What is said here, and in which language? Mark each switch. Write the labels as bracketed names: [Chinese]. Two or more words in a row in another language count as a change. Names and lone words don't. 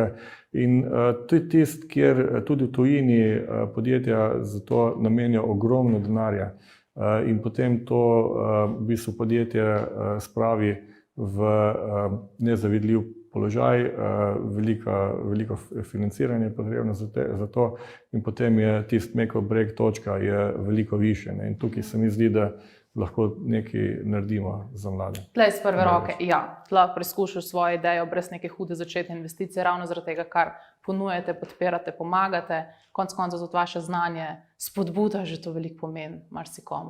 [Slovenian] In to je tisto, kjer tudi v tujini podjetja za to namenijo ogromno denarja. In potem to v bistvu podjetje spravi v nezavidljiv položaj, veliko financiranje je potrebno za to in potem je tisti [English] make or break [Slovenian] točka je veliko više. In tukaj se mi zdi, da lahko nekaj naredimo za mlade. Tlej iz prve roke, ja, lahko preizkušaš svojo idejo brez neke hude začetne investicije, ravno zaradi tega, kar ponujate, podpirate, pomagate, konec koncev za vaše znanje, spodbuda, že to veliko pomeni marsikomu.